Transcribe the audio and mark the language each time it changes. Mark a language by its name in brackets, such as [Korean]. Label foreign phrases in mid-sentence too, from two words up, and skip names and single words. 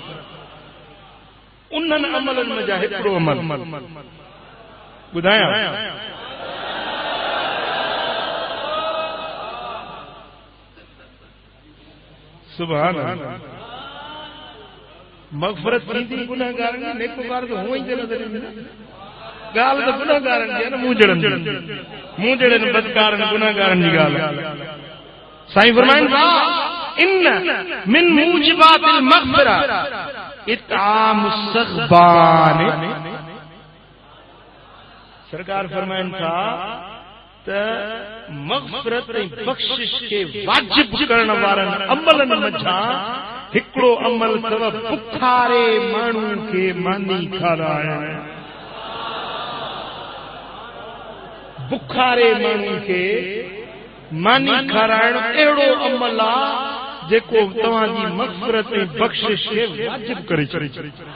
[Sindhi] उन्हनि अमलनि में जा हिकिड़ो अमल ॿुधायां, [Arabic] سبحان الله. [Sindhi] मग़फ़िरत थींदी गुनाहगारनि जी, नेककार त हुअं ई नज़र ईंदी। ॻाल्हि त गुनाहगारनि जी आहे न, मूं जहिड़नि बदकारनि गुनाहगारनि जी ॻाल्हि आहे। साईं फरमाइनि था [Arabic] إن من موجبات المغفرة إطعام السغبان. [Sindhi] सरकार फरमाइनि था त मग़फ़िरत ऐं बख़्शिश खे वाजिब करण वारनि अमलनि मथां हिकिड़ो अमल अथव बुखारे माण्हू खे मानी खाराइण। बुखारे माण्हू खे मानी खाराइण अहिड़ो अमल आहे जेको तव्हांजी मग़फ़िरत ऐं बख़्शिश खे वाजिब करे छॾे।